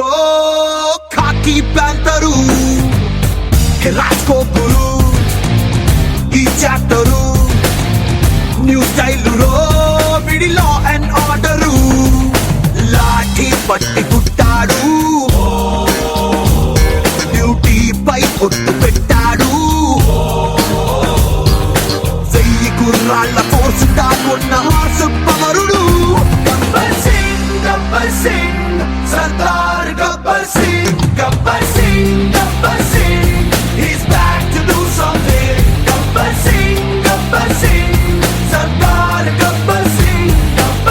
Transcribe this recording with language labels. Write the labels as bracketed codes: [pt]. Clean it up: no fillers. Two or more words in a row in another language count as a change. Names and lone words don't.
[te] ఖాకీ ప్యాంటరు రాసుకో గురు ఈ చాప్టరు [en] new style [te] రో మిడి [en] law and order [te] లాఠీ పట్టి పుట్టాడు డ్యూటీ పై ఒట్టు పెట్టాడు గుర్రాళ్ళ ఫోర్స్ దాగున్న [en] horse power [te] గబ్బర్ సింగ్ సర్దార్ గబ్బర్ సింగ్ [en] he's back to do something [te] గబ్బర్ సింగ్ సర్దార్ గబ్బర్ సింగ్